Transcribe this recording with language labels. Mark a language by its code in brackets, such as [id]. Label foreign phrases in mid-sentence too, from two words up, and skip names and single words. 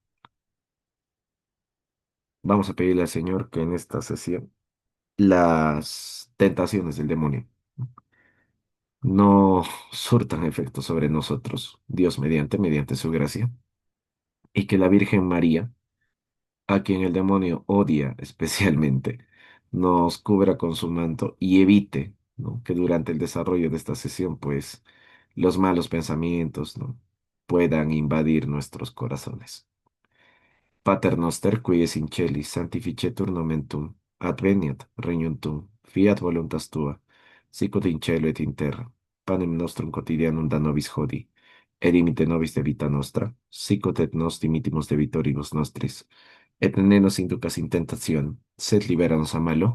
[es] Vamos a pedirle al Señor que en esta sesión las tentaciones del demonio no surtan efecto sobre nosotros, Dios mediante su gracia, y que la Virgen María, a quien el demonio odia especialmente, nos cubra con su manto y evite, ¿no? Que durante el desarrollo de esta sesión, pues, los malos pensamientos, ¿no? puedan invadir nuestros corazones. [la] Pater noster, qui es in celis, sanctificetur nomen tuum, adveniat regnum tuum, fiat voluntas tua, sicut in cielo et in terra. Panem nostrum quotidianum da nobis hodie, et dimite nobis debita nostra, sicut et nos dimitimus debitoribus nostris, et ne nos inducas in tentationem, sed libera nos a malo.